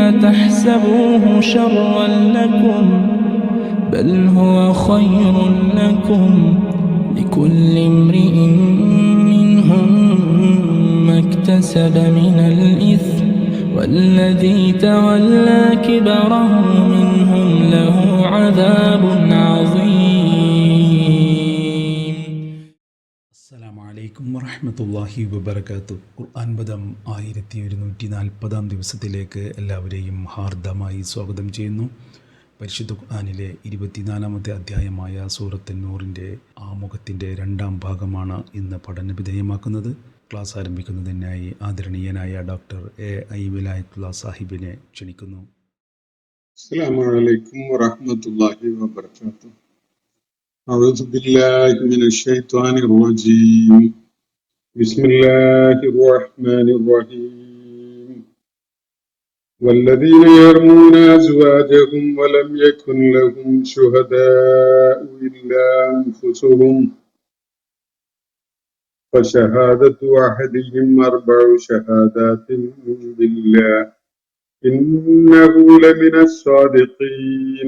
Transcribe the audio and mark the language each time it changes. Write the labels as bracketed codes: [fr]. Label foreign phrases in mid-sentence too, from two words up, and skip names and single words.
[ar] تحسبوه شرا لكم بل هو خير لكم لكل امرئ منهم ما اكتسب من الإثم والذي تولى كبره منهم له عذاب عظيم. السلام عليكم ورحمة الله وبركاته. [ml] ഖുർആൻ പദം 1140 ദിവസത്തിലേക്ക് എല്ലാവരെയും ഹാർദമായി സ്വാഗതം ചെയ്യുന്നു. പരിശുദ്ധ ഖുർആനിലെ 24-ാമത്തെ അധ്യായമായ സൂറത്ത് നൂറിൻ്റെ ആമുഖത്തിൻ്റെ 2ാം ഭാഗമാണ് ഇന്ന് പഠനവിധേയമാക്കുന്നത്. ക്ലാസ് ആരംഭിക്കുന്നതിനായി ആദരണീയനായ ഡോക്ടർ A.I. വിലായത്തുള്ള സാഹിബിനെ ക്ഷണിക്കുന്നു. [ar] السلام عليكم ورحمة الله وبركاته. أعوذ بالله من الشيطان الرجيم. بسم الله الرحمن الرحيم. والذين يرمون أزواجهم ولم يكن لهم شهداء إلا أنفسهم فشهادة أحدهم 4 شهادات بالله إنه لمن الصادقين.